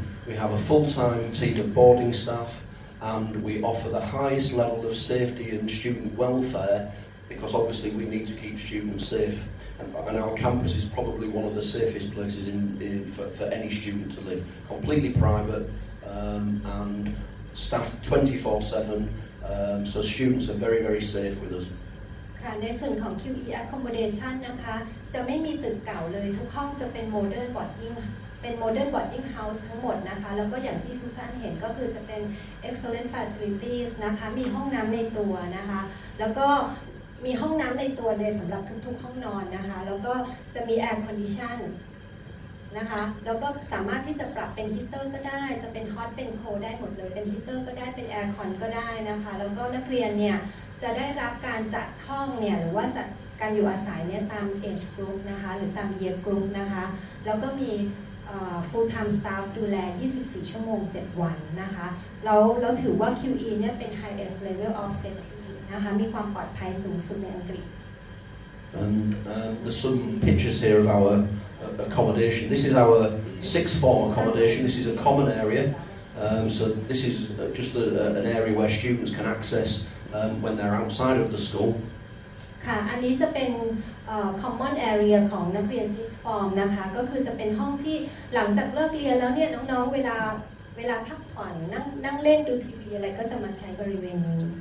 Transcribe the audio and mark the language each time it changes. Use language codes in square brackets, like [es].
[en] We have a full-time team of boarding staff, and we offer the highest level of safety and student welfare, because obviously we need to keep students safe. And our campus is probably one of the safest places for any student to live. Completely private and staffed 24/7, so students are very, very safe with us. [th] ค่ะในส่วนของ QE accommodation นะคะจะไม่มีตึกเก่าเลยทุกห้องจะเป็น modern boarding house ทั้งหมดนะคะแล้วก็อย่างที่ทุกท่านเห็นก็คือจะเป็น excellent facilities นะคะมีห้องน้ำในตัวนะคะแล้วก็มีห้องน้ำในตัวเลยสำหรับทุกๆห้องนอนนะคะแล้วก็จะมี air condition นะคะแล้วก็สามารถที่จะปรับเป็นฮีเตอร์ก็ได้จะเป็น hot เป็น cold ได้หมดเลยเป็นฮีเตอร์ก็ได้เป็น air con ก็ได้นะคะแล้วก็นักเรียนเนี่ยจะได้รับการจัดห้องเนี่ยหรือว่าจัดการอยู่อาศัยเนี่ยตาม age group นะคะหรือตาม year group นะคะแล้วก็มีfull time staff ดูแล 24 ชั่วโมง 7 วันนะคะเราถือว่า QE เนี่ยเป็น highest level of safety นะคะมีความปลอดภัยสูงสุดในอังกฤษ [en] And there's some pictures here of our accommodation. This is our sixth form accommodation. This is a common area. So this is just an area where students can access when they're outside of the school. [th] ค่ะอันนี้จะเป็น common area ของนักเรียน sixth form นะคะก็คือจะเป็นห้องที่หลังจากเลิกเรียนแล้วเนี่ยน้องๆเวลาพักผ่อนนั่งเล่นดูทีวีอะไรก็จะมาใช้บริเวณนี้